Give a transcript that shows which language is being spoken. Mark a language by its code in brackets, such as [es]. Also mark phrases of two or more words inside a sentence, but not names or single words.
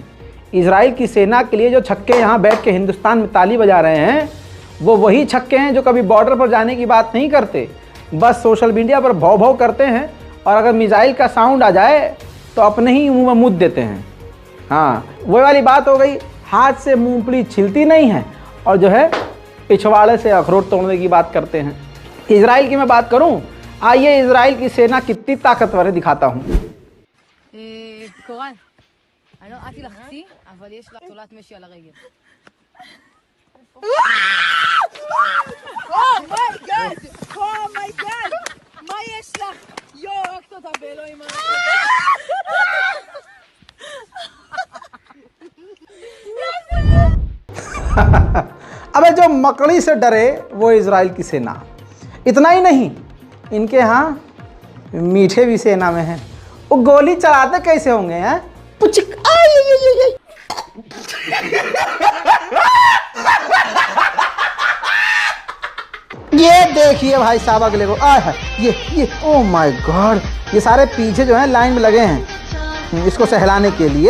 [hi] इजराइल की सेना के लिए जो छक्के यहाँ बैठ के हिंदुस्तान में ताली बजा रहे हैं वो वही छक्के हैं जो कभी बॉर्डर पर जाने की बात नहीं करते, बस [en] social media [hi] पर भौ भौ करते हैं, और अगर मिसाइल का साउंड आ जाए तो अपने ही मुंह में मुद्द देते हैं। हाँ, वो वाली बात हो गई, हाथ से मूंगफली छिलती नहीं है और जो है पिछवाड़े से अखरोट तोड़ने की बात करते हैं। इजराइल की मैं बात करूं, आइए इजराइल की सेना कितनी ताकतवर है दिखाता हूं। [he] קורל, אני לא ראיתי לך חצי, אבל יש לך תולעת משי על הרגל. אומייגאד, מה יש לך? רק תודה באלוהים. [hi] अबे जो मकड़ी से डरे वो इजराइल की सेना। इतना ही नहीं, इनके यहाँ मीठे भी सेना में हैं। वो गोली चलाते कैसे होंगे हैं? पुचिक ये देखिए भाई साहब, अगले को ये [en] oh my god, [hi] ये सारे पीछे जो है लाइन में लगे हैं इसको सहलाने के लिए।